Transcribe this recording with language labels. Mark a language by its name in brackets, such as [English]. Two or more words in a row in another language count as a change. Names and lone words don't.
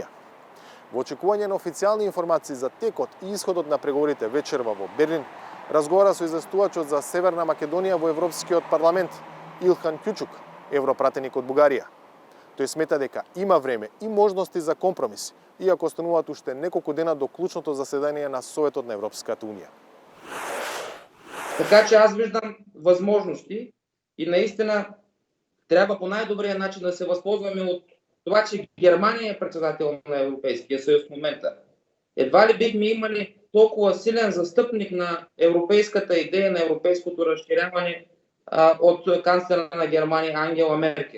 [Macedonian] Во очекување на официјални информации за текот и исходот на преговорите вечерва во Берлин, разговара со известувачот за Северна Македонија во Европскиот парламент Илхан Кјучук, европратеник од Бугарија. Тој смета дека има време и можности за компромис, иако остануваат уште неколку дена до клучното заседание на Советот на Европската унија. [Bulgarian] Така че аз виждам възможности и наистина трябва по най-добрия начин да се възползваме от това, че Германия е председател на Европейския съюз в момента. Едва ли бихме имали толкова силен застъпник на европейската идея, на европейското разширяване от канцлера на Германия Ангела Меркел.